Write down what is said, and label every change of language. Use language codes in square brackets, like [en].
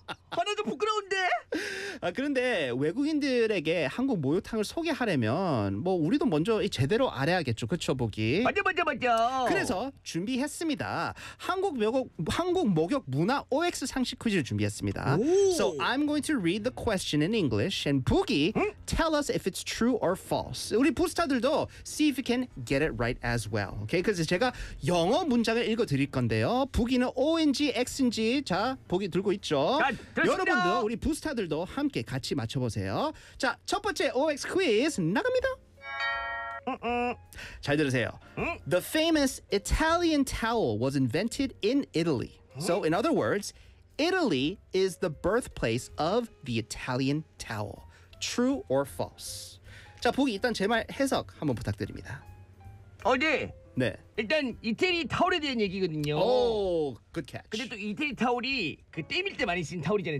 [ko] 바로 좀 부끄러운데? 아 그런데 외국인들에게 한국 목욕탕을 소개하려면 뭐 우리도 먼저 제대로 알아야겠죠 그쵸 보기? 맞아 그래서 준비했습니다 한국 목욕 문화 OX 상식 퀴즈를 준비했습니다 오. [en] So I'm going to read the question in English and Boogie 응? tell us if it's true or false [ko] 우리 부스타들도 [en] see if you can get it right as well okay? [ko] 그래서 제가 영어 문장을 읽어드릴 건데요 Boogie는 ONG, X인지 자 보기 들고 있죠 자, 여러분도 우리 부스타들도 함께 같이 맞춰보세요. 자, 첫 번째 OX 퀴즈 나갑니다. 잘 들으세요. [en] The famous Italian towel was invented in Italy. So in other words, Italy is the birthplace of the Italian towel. True or false? [ko] 자, 보기 일단 제 말 해석 한번 부탁드립니다. 어디? 네. 일단 이태리 타올에 대한 얘기거든요. [en] 오, good catch. [ko] 근데 또 이태리 타올이 그 때밀 때 많이 쓰는 타올이잖아요.